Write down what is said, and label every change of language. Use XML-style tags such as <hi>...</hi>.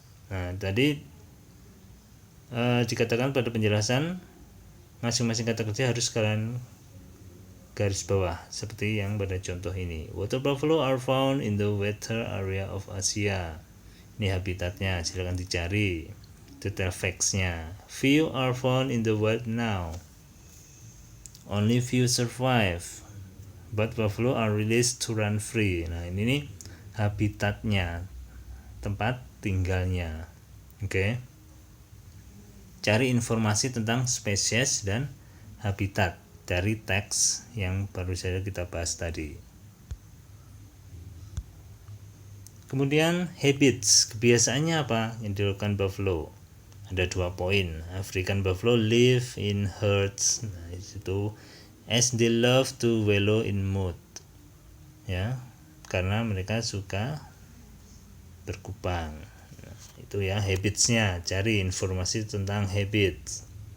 <id>Nah, tadi dikatakan pada penjelasan masing-masing kata kerja harus kalian garis bawah seperti yang pada contoh ini.</id> <en>Water buffalo are found in the wetter area of Asia.</en> <id>Ini habitatnya, silakan dicari. Detail facts-nya.</id> <en>Few are found in the wild now. Only few survive. But buffalo are released to run free.</en> <id>Nah, ini nih habitatnya, tempat tinggalnya. Oke. Cari informasi tentang spesies dan habitat. dari teks yang baru saja kita bahas tadi. Kemudian habits, kebiasaannya apa yang dilakukan buffalo? Ada 2 poin.</id> <en>African buffalo live in herds.</en> <id>Nah, itu</id> <en>as they love to wallow in mud.</en> <id>Ya, karena mereka suka berkubang. Nah, itu ya habitsnya. Cari informasi tentang habits.</id>